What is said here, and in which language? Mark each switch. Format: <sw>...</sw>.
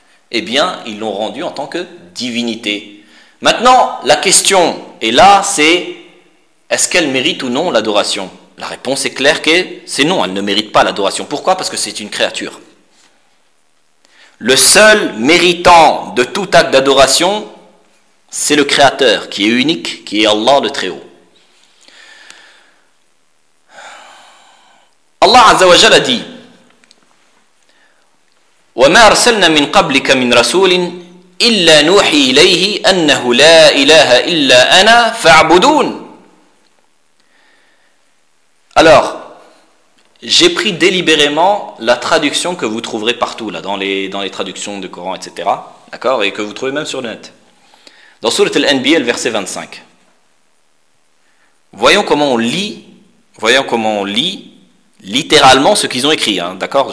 <fr>Eh bien, ils l'ont rendu en tant que divinité. Maintenant, la question est là, c'est est-ce qu'elle mérite ou non l'adoration? La réponse est claire que c'est non, elle ne mérite pas l'adoration. Pourquoi? Parce que c'est une créature. Le seul méritant de tout acte d'adoration, c'est le Créateur, qui est unique, qui est Allah le Très-Haut. Allah Azzawajal a dit,</fr> <ar>وما أرسلنا من قبلك من رسول إلا نوحي إليه أنه لا إله إلا أنا فاعبدون.</ar> <fr>Alors, j'ai pris délibérément la traduction que vous trouverez partout, là, dans les traductions du Coran, etc. D'accord? Et que vous trouvez même sur le net. Dans Sourate Al-Anbiya, le verset 25. Voyons comment on lit littéralement ce qu'ils ont écrit, hein, d'accord?</fr>